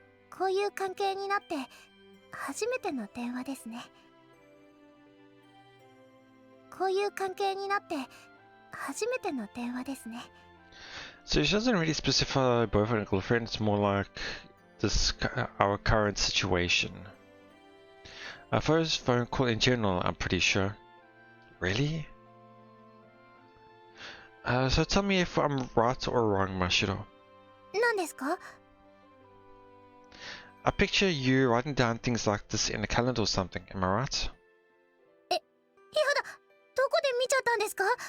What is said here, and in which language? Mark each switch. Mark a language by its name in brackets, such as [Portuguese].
[Japanese] こういう関係になって初めての電話ですね。こういう関係になって初めての電話ですね。 [English] So she doesn't really specify boyfriend and girlfriend, it's more like this our current situation. Our first phone call in general, I'm pretty sure. Really? So tell me if I'm right or wrong, Mashiro. [Japanese] 何ですか? [English] I picture you writing down things like this in a calendar or something, am I right? [Japanese] やだ、どこで見ちゃったんですか?